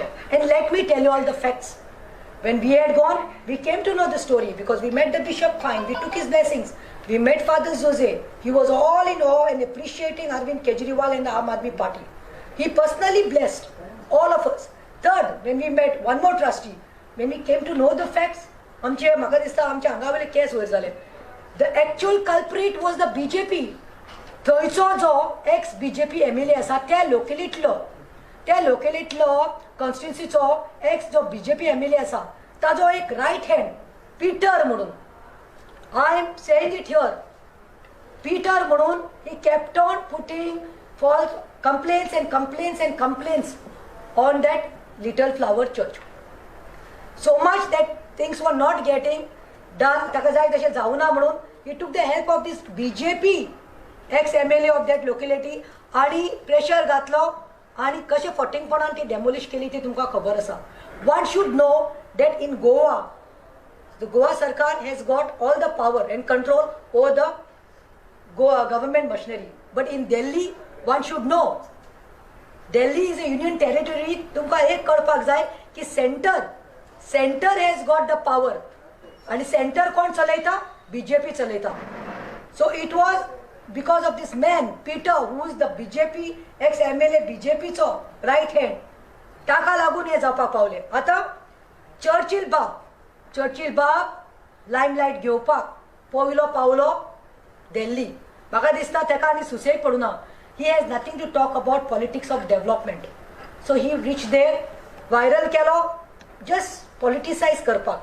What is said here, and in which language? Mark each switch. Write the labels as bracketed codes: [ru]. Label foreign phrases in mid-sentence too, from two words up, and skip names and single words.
[en] And let me tell you all the facts. When we had gone, we came to know the story because we met the bishop fine, we took his blessings. We met Father Jose. He was all in awe and appreciating Arvind Kejriwal and the Aam Aadmi Party. He personally blessed all of us. Third, when we met one more trustee, when we came to know the facts, [kok] आमचे म्हाका दिसता आमच्या हांगावयले केस वयर जाले. [en] The actual culprit was the BJP. [kok] थंयचो जो एक्स BJP MLA आसा त्या लोकेलिटीतलो कॉन्स्टिट्युन्सीचो एक्स जो BJP MLA आसा ताजो एक रायट हँड पीटर म्हणून. [en] I am saying it here. Peter म्हणून he kept on putting false complaints and complaints and complaints on that Little Flower Church. So much that things were not getting done. [kok] ताका जाय तशें जावना म्हणून [en] he took the help of this BJP ex-MLA of that locality [kok] आणि प्रेशर घातलो आणि कशें फटिंगपणान ती डेमोलिश केली ती तुमकां खबर आसा. [en] One should know that in Goa, the Goa Sarkar has got all the power and control over the Goa government machinery. But in Delhi, one should know, Delhi is a union territory. [kok] तुमकां एक कळपाक जाय की [en] center has got the power. [kok] आणि center कोण चलयता? BJP चलयता. [en] So it was because of this man, Peter, who is the BJP, ex-MLA [kok] BJP चो [en] right hand. [kok] ताका लागून हे जावपाक पावले. आतां चर्चिल बाब लायमलायट घेवपाक पयलो पावलो दिल्ली. म्हाका दिसता ताका आनी सुसेग पडूना. [en] He has nothing to talk about politics of development. So he reach there viral केलो just politicise करपाक.